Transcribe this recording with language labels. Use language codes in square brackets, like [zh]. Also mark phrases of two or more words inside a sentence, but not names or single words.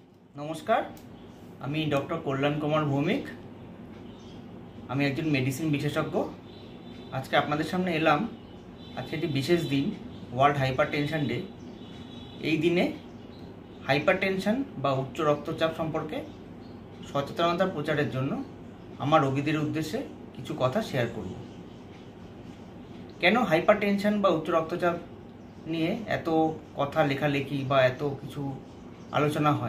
[bn] নমস্কার আমি ডাক্তার কল্যাণ কুমার ভৌমিক আমি একজন মেডিসিন বিশেষজ্ঞ। আজ কে আপনাদের সামনে এলাম। আজ কে বিশেষ দিন [en] World Hypertension Day. [bn] এই দিনে হাইপারটেনশন বা উচ্চ রক্তচাপ সম্পর্কে সচেতনতা প্রচারের জন্য আমার রোগীদের উদ্দেশ্যে কিছু কথা শেয়ার করব। কেন হাইপারটেনশন বা উচ্চ রক্তচাপ নিয়ে এত কথা লেখালেখি বা এত কিছু আলোচনা হয়?